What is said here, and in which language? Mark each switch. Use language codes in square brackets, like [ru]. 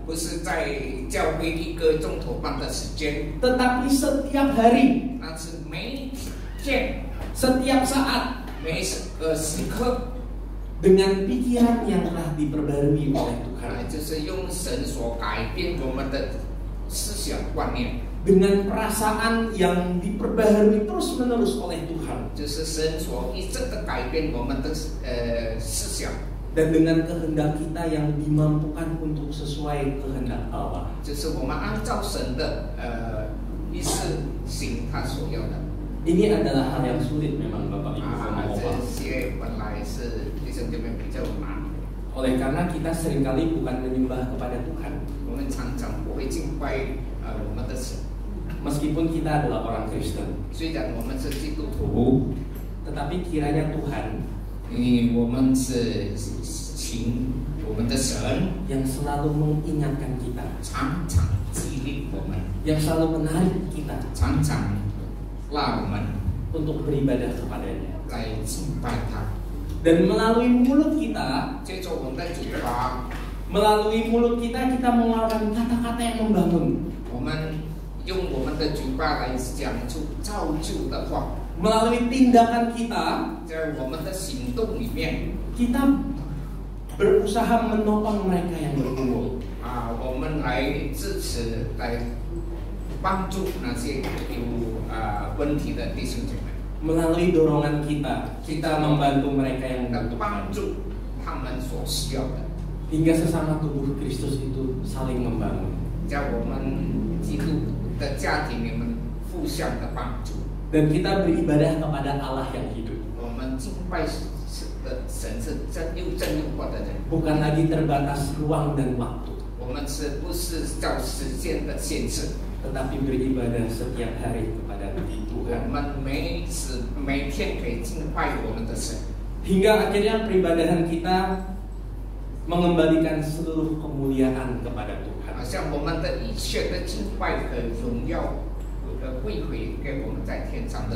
[zh] 不是在教会1个钟头半的时间， [id] tetapi setiap hari, [zh] 那是每一天 [id] setiap saat, [zh] 每个时刻， [id] dengan pikiran yang telah diperbarui oleh Tuhan, [zh] 就是用神所改变我们的思想观念， [id] dengan perasaan yang diperbarui terus-menerus oleh Tuhan, [zh] 就是神所一直的改变我们的思想， [id] dan dengan kehendak kita yang dimampukan untuk sesuai kehendak Allah. [zh] 就是我们按照神的意思行他所要的。 [id] Ini adalah hal yang sulit memang Bapak Ibu sama [zh] 这 [id] Bapak. [zh] 些本来是弟兄姐妹比较难， [id] Oleh karena kita seringkali bukan menyembah kepada Tuhan, [zh] 我们常常不会敬拜我们的神。 [id] meskipun kita adalah orang Kristen. [zh] 虽然我们是基督徒， [id] Tetapi kiranya Tuhan [zh] 因为我们是请我们的神 [id] yang selalu mengingatkan kita, [zh] 常常激励我们， [id] yang selalu menarik kita [zh] 常常拉我们 [id] untuk beribadah kepadanya. [zh] 来敬拜他。 [id] Dan melalui mulut kita, [zh] 接着我们的嘴巴， [id] melalui mulut kita mengeluarkan kata-kata yang membangun. [zh] 我们用我们的嘴巴来讲出造就的话， [id] Melalui tindakan kita, [zh] 在我们的行动里面 [id] kita berusaha menopang mereka yang bergumul. [zh] 我们来支持，来帮助那些有问题的弟兄姐妹。 [id] Melalui dorongan kita, kita membantu mereka yang [zh] 来 [id] membutuhkan. [zh] 帮助他们所需要的， [id] Hingga sesama tubuh Kristus itu saling membangun. [zh] 在我们基督的家庭里面互相的帮助。 [id] Dan kita beribadah kepada Allah yang hidup. [zh] 我们敬拜的神是真又活的人， [id] Bukan lagi terbatas ruang dan waktu, [zh] 我们是不是照时间的限制？ [id] tetapi beribadah setiap hari kepada [zh] 我 [id] Tuhan. [zh] 们每天可以敬拜我们的神， [id] Hingga akhirnya peribadahan kita mengembalikan seluruh kemuliaan kepada Tuhan. [zh] 好像我们的一切的敬拜和荣耀归回给我们在天上的。